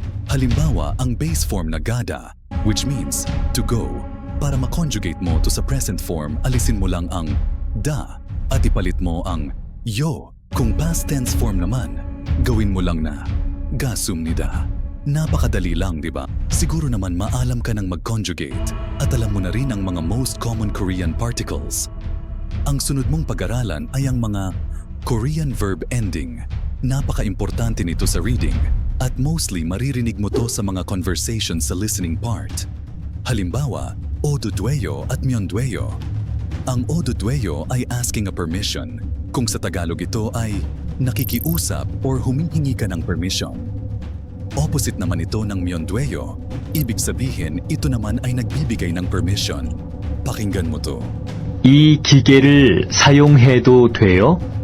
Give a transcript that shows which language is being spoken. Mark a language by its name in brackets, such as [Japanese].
[Filipino] Halimbawa, ang [English] base form na gada, which means to go. [Filipino] Para ma-conjugate mo to sa present form, alisin mo lang ang da at ipalit mo ang yo. Kung past tense form naman, gawin mo lang na gasumnida. Napakadali lang, di ba? Siguro naman maalam ka ng mag-conjugate at alam mo na rin ang mga [English] most common Korean particles. [Filipino] Ang sunod mong pag-aralan ay ang mga Korean verb ending. Napaka-importante nito sa reading at mostly maririnig mo to sa mga conversations sa listening part. Halimbawa, odudweyo at myondweyo. Ang odudweyo ay [English] asking a permission. [Filipino] Kung sa Tagalog ito ay nakikiusap or humihingi ka ng permission. Opposite naman ito ng myondweyo. Ibig sabihin, ito naman ay nagbibigay ng permission. Pakinggan mo to. [Korean] 이 기계를 사용해도 돼요?